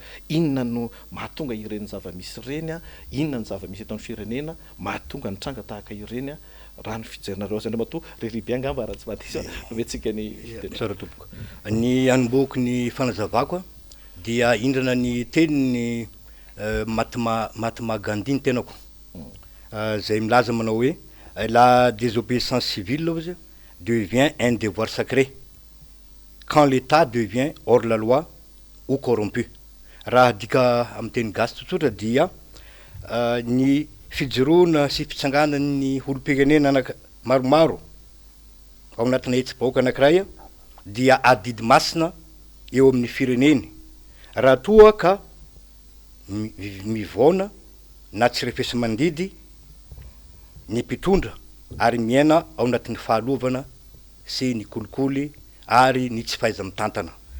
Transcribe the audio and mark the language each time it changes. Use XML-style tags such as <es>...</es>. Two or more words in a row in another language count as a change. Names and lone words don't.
<mg>Inona no mahatonga ireny zava-misy ireny inona ny zava-misy eto amin'ny firenena mahatonga ny tranga tahaka ireny raha ny fijerinareo azy andramatoa ririby angamba raha tsy mahatisa metsika ny tsara tompoko ny anomboky ny fanazavako dia indrana ny teniny Mahatma Gandhi ny tenako zay milaza manao hoe</mg> <fr>la désobéissance civile devient un devoir sacré quand l'état devient hors la loi ou corrompu.</fr> <mg>Raha dika amin'ny teny gasy tsotsotra dia ny fijoroana sy fitsanganan'ny olom-pirenena maromaro ao anatina hetsy-bahoaka anankiray dia adidy masina eo amin'ny fireneny raha toa ka mivaona na tsy refesy mandidy ny mpitondra ary miaina ao anatin'ny fahalovana sy ny kolikoly ary ny tsy fahaiza mitantana.</mg>